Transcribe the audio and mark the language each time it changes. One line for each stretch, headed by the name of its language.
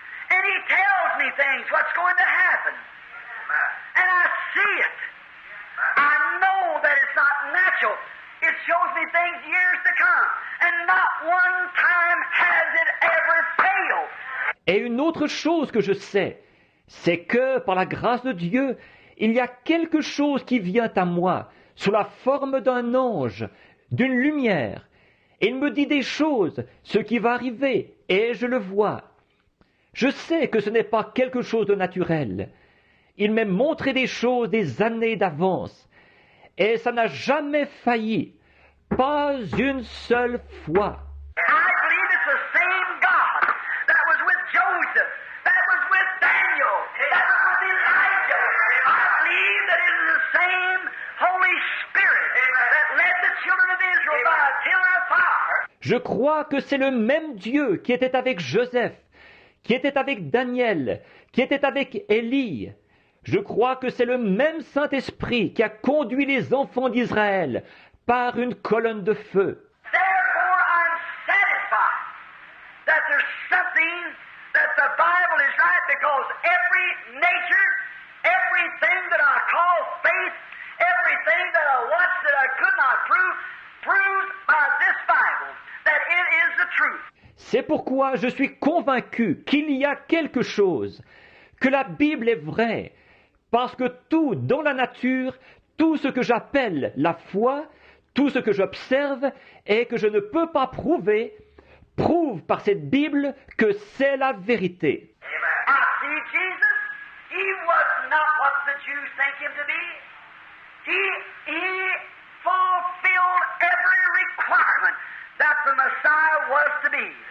English: And He tells me things, what's going to happen. And I see it. I know that it's not natural. It shows me things years to come. And not one time has it ever failed.
French: Et une autre chose que je sais, c'est que, par la grâce de Dieu, il y a quelque chose qui vient à moi, sous la forme d'un ange, d'une lumière. Et il me dit des choses, ce qui va arriver, et je le vois. Je sais que ce n'est pas quelque chose de naturel. Il m'a montré des choses des années d'avance, et ça n'a jamais failli, pas une seule fois.
English: I believe it's the same God that was with Joseph, that was with Daniel, that was with Elijah. I believe that it is the same Holy Spirit that led the children of Israel by a pillar of fire.
French: Je crois que c'est le même Dieu qui était avec Joseph, qui était avec Daniel, qui était avec Élie. Je crois que c'est le même Saint-Esprit qui a conduit les enfants d'Israël par une colonne de feu.
English: Therefore, I'm satisfied that there's something that the Bible is right, because every nature, everything that I call faith, everything that I watched that I could not prove, proves by this Bible that it is the truth.
French: C'est pourquoi je suis convaincu qu'il y a quelque chose, que la Bible est vraie, parce que tout dans la nature, tout ce que j'appelle la foi, tout ce que j'observe et que je ne peux pas prouver, prouve par cette Bible que c'est la vérité.
English: I see Jesus. He was not what the Jews think him to be. He fulfilled every requirement that the Messiah was to be.